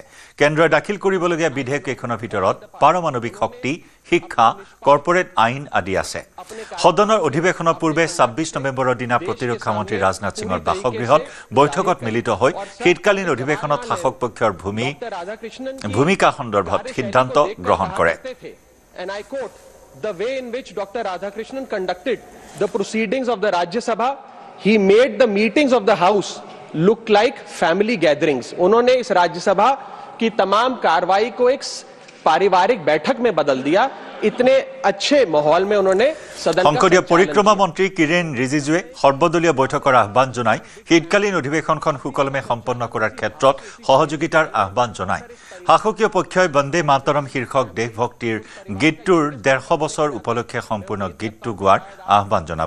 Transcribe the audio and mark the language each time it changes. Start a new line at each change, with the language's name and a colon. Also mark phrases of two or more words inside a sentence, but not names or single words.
Assamese: কেন্দ্ৰই দাখিল কৰিবলগীয়া বিধেয়ককেইখনৰ ভিতৰত পাৰমাণৱিক শক্তি, শিক্ষা, কৰ্পৰেট আইন আদি আছে। সদনৰ অধিৱেশনৰ পূৰ্বে 26 নৱেম্বৰৰ দিনা প্ৰতিৰক্ষা মন্ত্ৰী ৰাজনাথ সিঙৰ বাসগৃহত বৈঠকত মিলিত হৈ শীতকালীন অধিৱেশনত শাসক পক্ষৰ ভূমিকা সন্দৰ্ভত সিদ্ধান্ত গ্ৰহণ কৰে।
English: The way in which Dr. Radhakrishnan conducted the proceedings of the Rajya Sabha, he made the meetings of the House look like family gatherings.
Hindi: उन्होंने इस राज्य सभा की तमाम कार्रवाई को एक पारिवारिक बैठक में बदल दिया। इतने अच्छे माहौल में उन्होंने सदन का
Assamese: সংসদীয় পৰিক্ৰমা মন্ত্ৰী কিৰেণ ৰিজিজুৱে সৰ্বদলীয় বৈঠকৰ আহ্বান জনাই শীতকালীন অধিৱেশনখন সুকলমে সম্পন্ন কৰাৰ ক্ষেত্ৰত সহযোগিতাৰ আহ্বান জনায়। শাসকীয় পক্ষই বন্দে মাতৰম শীৰ্ষক দেশভক্তিৰ গীতটোৰ 150 বছৰ উপলক্ষে সম্পূৰ্ণ গীতটো গোৱাৰ আহ্বান জনাব।